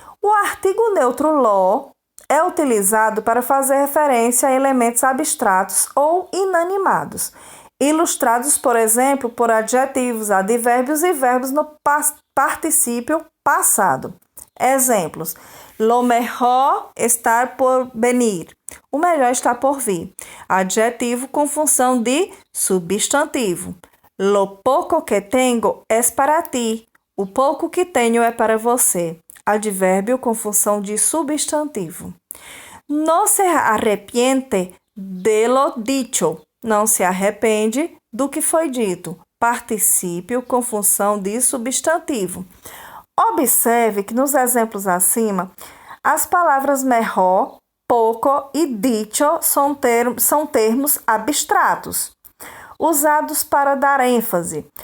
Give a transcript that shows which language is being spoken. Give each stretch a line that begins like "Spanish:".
Portuguese: O artigo neutro lo é utilizado para fazer referência a elementos abstratos ou inanimados, ilustrados, por exemplo, por adjetivos, advérbios e verbos no particípio passado. Exemplos.
Spanish: Lo mejor está por venir.
Portuguese: O melhor está por vir. Adjetivo com função de substantivo.
Spanish: Lo poco que tengo es para ti.
Portuguese: O pouco que tenho é para você. Advérbio com função de substantivo.
Spanish: No se arrepiente de lo dicho.
Portuguese: Não se arrepende do que foi dito. Particípio com função de substantivo. Observe que nos exemplos acima, as palavras mejor, pouco e dicho são termos abstratos, usados para dar ênfase.